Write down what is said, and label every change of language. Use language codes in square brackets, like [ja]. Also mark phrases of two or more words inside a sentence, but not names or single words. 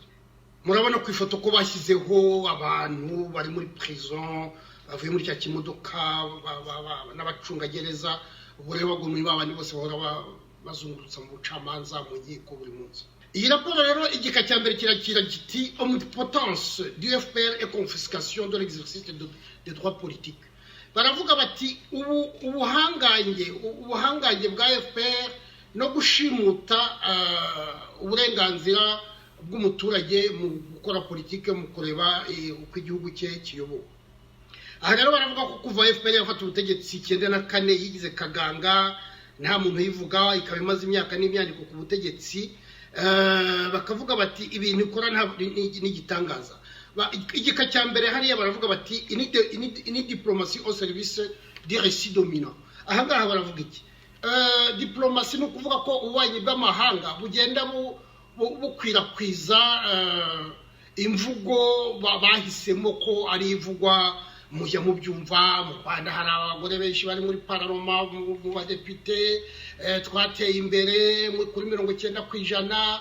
[rw] Murabona ku ifoto ko bashyizeho abantu bari muri prison, bavuye muri cya kimodoka n'abacungagereza, ureba ngo muri babandi bose bahora bazungurutsa mu bucamanza mu nkiko buri munsi. Iyi raporo rero igika cya mbere kirakira giti [fr] omnipotence du FPR et confiscation de l'exercice des droits politiques. [rw] Baravuga bati ubuhangange bwa FPR no gushimuta uburenganzira bw'umuturage mu gukora politike, mu kureba uko igihugu cye kiyobowe. Aha rero baravuga ko kuva FPR yafata ubutegetsi 94 yigize kaganga, nta muntu yivuga, ikaba imaze imyaka n'imyandiko ku butegetsi. Bakavuga bati ibintu ikora n'igitangaza. Igika cya mbere hariya baravuga bati ini [fr] diplomatie au service des récits dominants. [rw] Aha ngaha baravuga iki? Diplomatie ni ukuvuga ko ububanyi bw'amahanga bugenda bukwirakwiza imvugo bahisemo ko ari ivugwa mujya mubyumva mu Rwanda hari abagore benshi bari muri pararoma mu badepite twateye imbere kuri 90%.